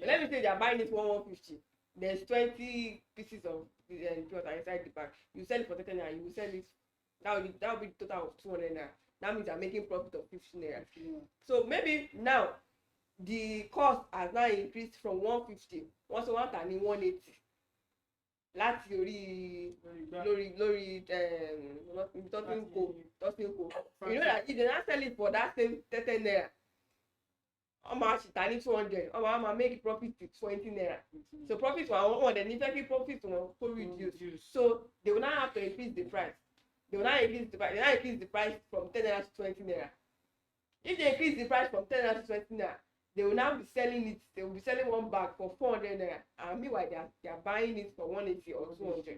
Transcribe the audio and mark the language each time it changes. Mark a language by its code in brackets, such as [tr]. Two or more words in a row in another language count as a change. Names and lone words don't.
[en] Let me say they are buying it 150. There's 20 pieces of pure water inside the bag. You sell it for 10 naira, you will sell it. That will be the total of 200 naira. That means you are making profit of 15 naira. So maybe now the cost has now increased from 150 [yo] wọ́n sọ wọ́n tà ní 180 láti orí lórí tọ́sí ń kó. [en] You know that if they now sell it for that same 30 naira, [yo] wọ́n máa ṣì tà ní 200, wọ́n máa [en] make profit to 20 naira. [yo] So profit wọn dẹ̀ ní fẹ́ kí profit wọn kó reduce. [en] So they will now have to increase the price. They will now increase the price from 10 naira to 20 naira. If they increase the price from 10 naira to 20 naira, they will now be selling it. They will be selling one bag for 400 naira, and meanwhile they are buying it for 180 or 200.